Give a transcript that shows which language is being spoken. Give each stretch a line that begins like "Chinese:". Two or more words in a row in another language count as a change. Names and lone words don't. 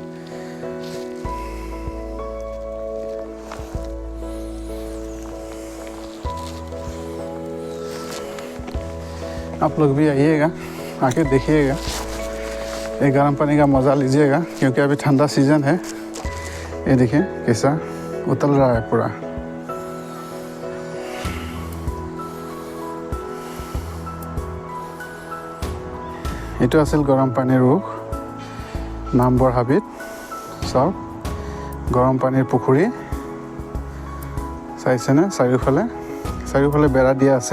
Hindi: आप लोग भी आइएगा, आके देखिएगा, ये गर्म पानी का मज़ा लीजिएगा क्योंकि अभी ठंडा सीज़न है। ये देखिए कैसा उतल रहा है पूरा।
Assamese: এইটো আছিল গৰম পানীৰ ৰুখ নামবৰ হাবিত। চাওক গৰম পানীৰ পুখুৰী চাইছেনে, চাৰিওফালে বেৰা দিয়া আছে।